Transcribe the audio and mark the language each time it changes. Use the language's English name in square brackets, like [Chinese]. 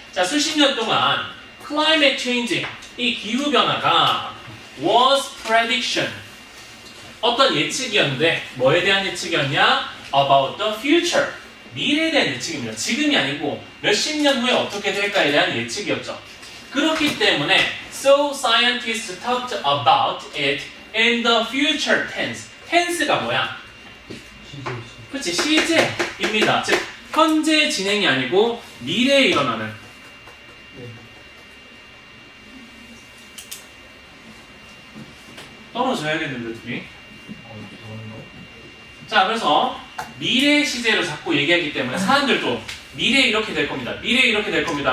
[Korean] 자, 수십 년 동안 climate change, 이 기후 변화가 [English] was prediction. [Korean] 어떤 예측이었는데 뭐에 대한 예측이었냐? [English] About the future. [Korean] 미래에 대한 예측입니다. 지금이 아니고 몇십 년 후에 어떻게 될까에 대한 예측이었죠. 그렇기 때문에 [English] so scientists talked about it in the future tense. [Korean] tense가 뭐야? 그렇지, 시제입니다. 즉 현재 진행이 아니고 미래에 일어나는. 떨어져야겠는데 둘이. 자, 그래서 미래 시제로 자꾸 얘기하기 때문에 사람들도 미래에 이렇게 될 겁니다. 미래에 이렇게 될 겁니다.